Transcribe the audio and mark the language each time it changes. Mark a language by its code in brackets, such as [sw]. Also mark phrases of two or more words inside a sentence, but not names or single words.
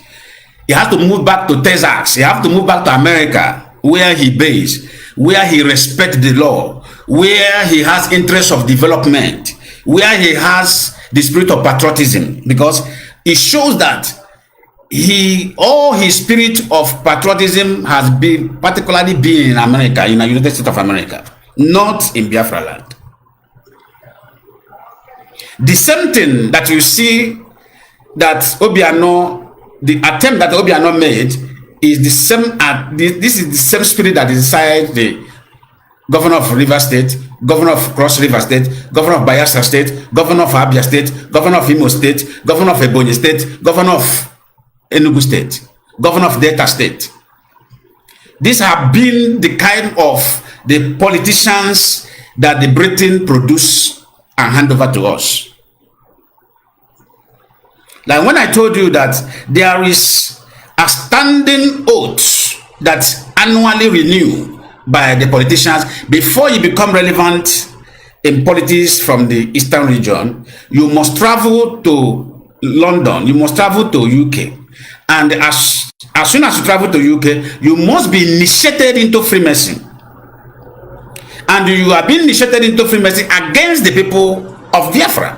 [en] He has to move back to Texas. He has to move back to America, where he based, where he respects the law, where he has interest of development, where he has the spirit of patriotism, because it shows that all his spirit of patriotism has been particularly been in America, in the United States of America, not in Biafra land. The same thing that you see that Obiano, the attempt that Obiano made is the same. This is the same spirit that is inside the governor of River State, governor of Cross River State, governor of Bayelsa State, governor of Abia State, governor of Imo State, governor of Ebonyi State, governor of Enugu State, governor of Delta State. These have been the kind of the politicians that the Britain produce and hand over to us. Like when I told you that there is a standing oath that annually renewed by the politicians before you become relevant in politics from the eastern region, you must travel to London, you must travel to UK, and as soon as you travel to UK, you must be initiated into Freemason, and you are being initiated into Freemason against the people of Biafra.